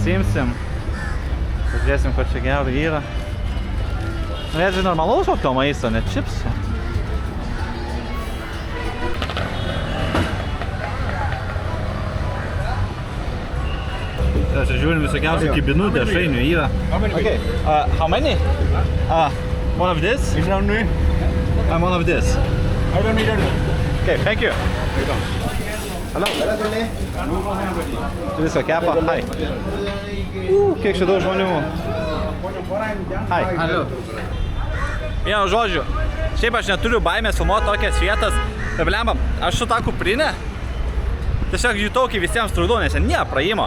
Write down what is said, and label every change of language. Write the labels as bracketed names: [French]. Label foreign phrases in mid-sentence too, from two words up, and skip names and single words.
[Lithuanian] Kokių čipsų pasiimsim. Žiūrėsim, ko čia gero yra. Norėčiau normalaus kokio maisto, ne čipsų. Čia žiūrim visokiausių kibinų, dešrainių yra. [English] Okay. How many? One of this? And one of this. I don't need any. Okay, thank you. Hello. [Lithuanian] Tu viso kepa? Hi. Kiek čia daug žmonių. Hi. [English] Hello. [Lithuanian] Vienu žodžiu, šiaip aš neturiu baimės filmuoti tokias vietas. Blemba, aš su tą kuprinę tiesiog jutau, kai visiems trukdau, nes nėra praėjimo.